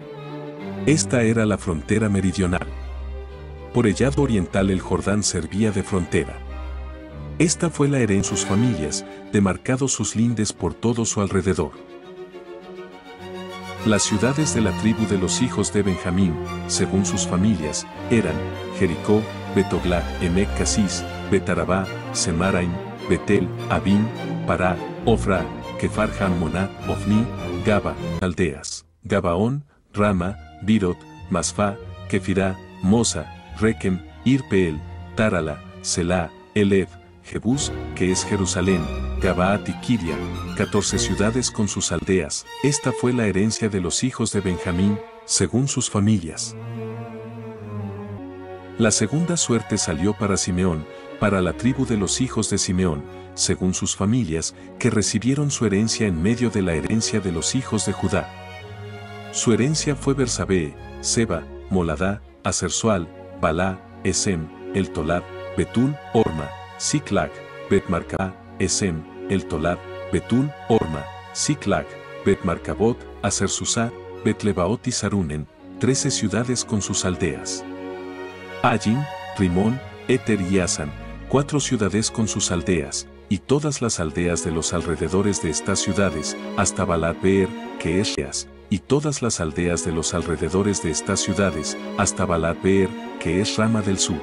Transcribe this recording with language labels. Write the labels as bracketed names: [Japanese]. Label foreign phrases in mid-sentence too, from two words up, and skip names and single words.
[Spanish] Esta era la frontera meridional. Por el lado oriental el Jordán servía de frontera. Esta fue la herencia de sus familias, demarcados sus lindes por todo su alrededor. Las ciudades de la tribu de los hijos de Benjamín, según sus familias, eran Jericó, Betoglá, Emec Casis, Betarabá, Semaraim, Betel, Abín, Pará, Ofra, Kefar Hammoná, Ofni, Gaba, aldeas, Gabaón, Rama, Birot, Masfá, Kefirá, Mosa, Rekem, Irpeel, Tarala, Selá, Elev, Jebús, que es Jerusalén, Gabaat y Kiria, 14 ciudades con sus aldeas. Esta fue la herencia de los hijos de Benjamín, según sus familias. La segunda suerte salió para Simeón, para la tribu de los hijos de Simeón, según sus familias, que recibieron su herencia en medio de la herencia de los hijos de Judá. Su herencia fue Bersabee, Seba, Moladá, Asersual, Balá, Esem, El Tolad, Betul, Orma, Siclag, Betmarcá, Esem, El Tolad, Betul, Orma, Siclag, Betmarcabot, Asersusá, Betlebaot y Sarunen, 13 ciudades con sus aldeas. Ayim, Rimón, Eter y Asan, 4 ciudades con sus aldeas, y todas las aldeas de los alrededores de estas ciudades, hasta Balat Beer, que es Reas, y todas las aldeas de los alrededores de estas ciudades, hasta Balat Beer, que es Rama del sur.